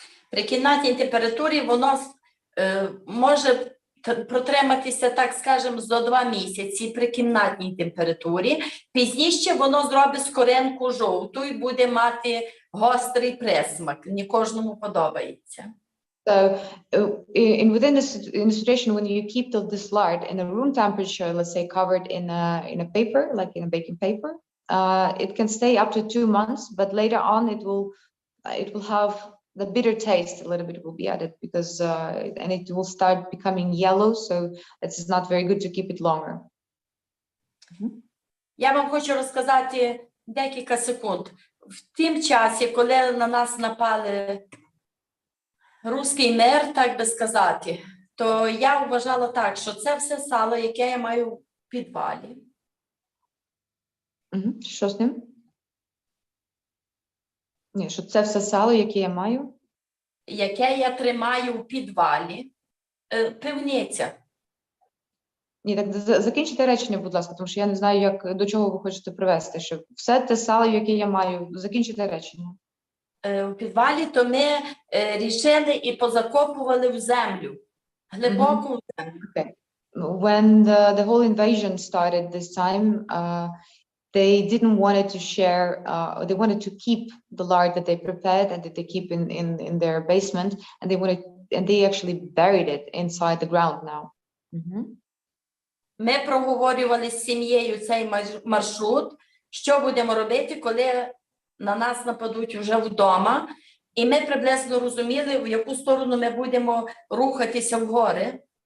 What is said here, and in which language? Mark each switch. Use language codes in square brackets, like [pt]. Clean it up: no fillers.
[uk] При кімнатній температурі воно може протриматися, так скажемо, за 2 місяці при кімнатній температурі. Пізніше воно зробить скоринку жовту і буде мати гострий присмак. Не кожному подобається. [en] So, within the situation when you keep this lard in a room temperature, let's say covered in a paper, like in a baking paper, it can stay up to 2 months, but later on it will have the bitter taste. A little bit will be added because and it will start becoming yellow, so it's not very good to keep it longer. [uk] Я вам хочу розказати декілька секунд. В тім часі, коли на нас напали руський мир, так би сказати, то я вважала так, що це все сало, яке я маю в підвалі. Що з ним? Ні, що це все сало, яке я маю? Яке я тримаю в підвалі. Пивниця. Ні, так закінчите речення, будь ласка, тому що я не знаю, до чого ви хочете привести. Що все те сало, яке я маю, закінчите речення. У підвалі, то ми рішили і позакопували в землю. Глибоко в землю. [en] Okay. When the whole invasion started this time, they didn't want to share, they wanted to keep the lard that they prepared and that they keep in their basement, and they actually buried it inside the ground now. [uk] Ми проговорювали з сім'єю цей маршрут, що будемо робити, коли на нас нападуть вже вдома, і ми приблизно розуміли, в яку сторону ми будемо рухатися в гори.